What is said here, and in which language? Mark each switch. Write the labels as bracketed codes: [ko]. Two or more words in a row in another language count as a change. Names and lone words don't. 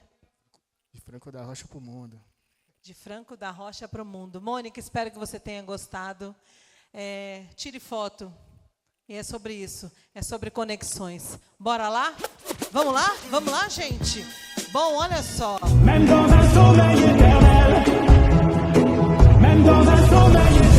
[pt] De Franco da Rocha pro mundo. De Franco da Rocha pro mundo. Mônica, espero que você tenha gostado. Tire foto. E é sobre isso, é sobre conexões. Bora lá? Vamos lá? Vamos lá, gente? Bom, olha só. [fr] Même dans un sommeil éternel, même dans un sommeil